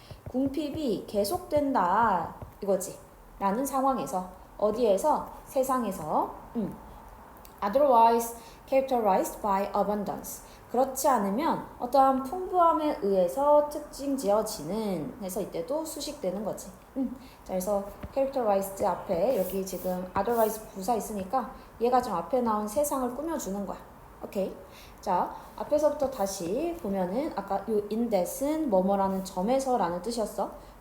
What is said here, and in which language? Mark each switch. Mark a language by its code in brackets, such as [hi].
[ko] 궁핍이 계속된다 이거지. 라는 상황에서, 어디에서? 세상에서. [en] Otherwise characterized by abundance. [ko] 그렇지 않으면 어떠한 풍부함에 의해서 특징 지어지는 해서 이때도 수식되는 거지. 자, 그래서 characterized 앞에 여기 지금 otherwise 부사 있으니까 얘가 좀 앞에 나온 세상을 꾸며주는 거야. 오케이. 자, 앞에서부터 다시 보면은 아까 요 in that은 뭐뭐라는 점에서 라는 뜻이었어.